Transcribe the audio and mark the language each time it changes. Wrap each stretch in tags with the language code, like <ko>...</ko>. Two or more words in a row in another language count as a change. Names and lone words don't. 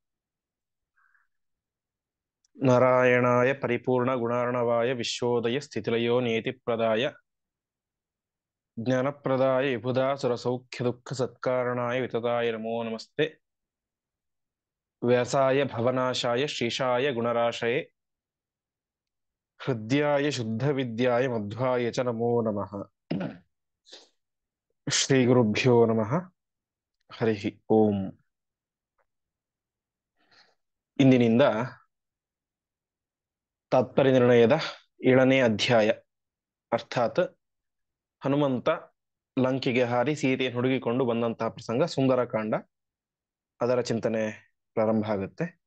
<sa>नारायणाय परिपूर्ण गुणार्णवाय विश्वोदय स्थितिलयो नियतिप्रदाय ज्ञानप्रदाय विबुधा सुरसौख्य दुःख सत्कारणाय वितताय नमो नमस्ते। व्यासाय भवनाशाय श्रीशाय गुणराशये हृद्याय शुद्धविद्याय मध्वाय च नमो नमः। श्रीगुरुभ्यो नमः। हरि ओಂ।</sa> <kn>ಇಂದಿನಿಂದ ತಾತ್ಪರ್ಯ ನಿರ್ಣಯದ 7ನೇ ಅಧ್ಯಾಯ, ಅರ್ಥಾತ್ ಹನುಮಂತ ಲಂಕೆಗೆ ಹಾರಿ ಸೀತೆಯನ್ನು ಹುಡುಕಿಕೊಂಡು ಬಂದಂತಹ ಪ್ರಸಂಗ, ಸುಂದರಕಾಂಡ, ಅದರ ಚಿಂತನೆ ಪ್ರಾರಂಭ ಆಗುತ್ತೆ.</kn>